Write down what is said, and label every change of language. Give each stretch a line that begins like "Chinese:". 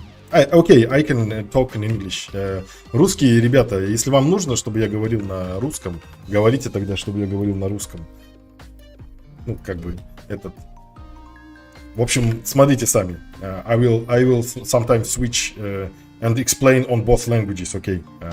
English: Okay, I can talk in English.
Russian: Русские ребята, если вам нужно, чтобы я говорил на русском, говорите тогда, чтобы я говорил на русском. Ну, как бы, этот... В общем, смотрите сами.
English: I will sometimes switch and explain on both languages, okay?